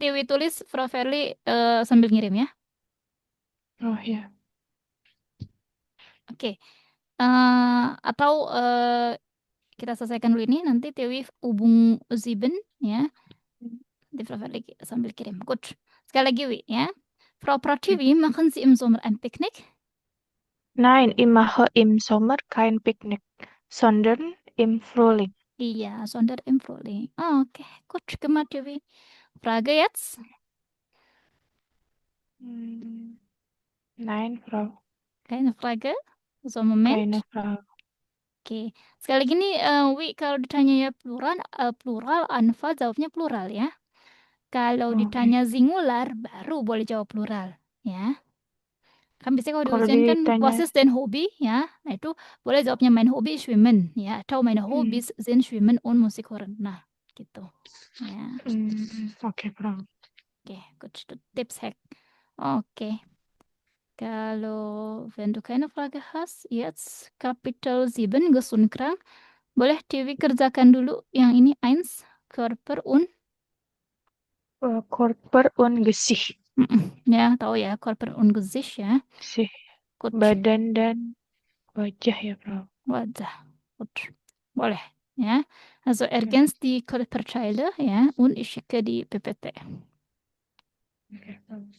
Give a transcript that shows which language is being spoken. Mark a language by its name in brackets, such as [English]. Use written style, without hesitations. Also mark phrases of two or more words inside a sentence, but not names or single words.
[Indonesian] TV tulis Frau Verly sambil ngirim ya. Oh iya. Oke. Atau kita selesaikan dulu ini nanti TV hubung Ziben ya. Nanti Frau Verly sambil kirim. Good. Sekali lagi Wi ya. [German] Frau Pratiwi, machen Sie im Sommer ein Picknick? Nein, ich mache im Sommer kein Picknick, sondern im Frühling. Iya, sondern im Frühling. Okay, gut gemacht, Dewi. Frage jetzt? Nein, Frau. Keine Frage? So, Moment. Keine Frau. [Indonesian] Oke. Sekali lagi nih, Wi, kalau ditanya ya plural, Anfa jawabnya plural ya. Kalau Oke. ditanya singular, baru boleh jawab plural. Ya. Kan biasanya kalau di Kalau ujian kan, ditanya, [German] was ist denn Hobby? [Indonesian] Ya. Nah, itu boleh jawabnya [German] mein Hobby ist Schwimmen. [Indonesian] Ya. [German] Atau meine Hobbys sind Schwimmen und Musik hören. [Indonesian] Nah, gitu. Ya. oke, Frau. Oke, [German] gut. Tipps-Hack. [Indonesian] Oke. [German] Kalau wenn du keine Frage hast, jetzt Kapitel 7, gesund krank. [Indonesian] Boleh Dewi kerjakan dulu yang ini eins, [German] Körper und Körper und Gesicht. [Indonesian] Ya, tahu ya, [German] Körper und Gesicht ya. [Indonesian] Sih, [German] Gut, [Indonesian] badan dan wajah ya, Frau. wajah. Gut. Boleh ya. [German] Also ergänzt die Körperteile ya und ich schicke die PPT. [Indonesian] Oke, Frau.